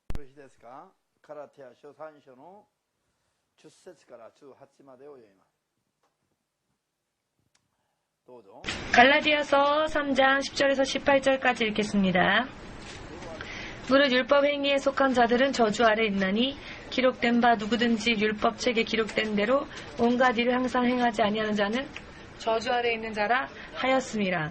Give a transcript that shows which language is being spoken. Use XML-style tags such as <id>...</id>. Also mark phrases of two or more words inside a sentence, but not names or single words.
<ja>しいですか。ガラテヤ書3章の10節から18までを読みます。どうぞ。</ja> <ko>갈라디아서 3장 10절에서 18절까지 읽겠습니다. 무릇 율법 행위에 속한 자들은 저주 아래 있나니 기록된 바 누구든지 율법책에 기록된 대로 온갖 일을 항상 행하지 아니하는 자는 저주 아래 있는 자라 하였음이라.</ko>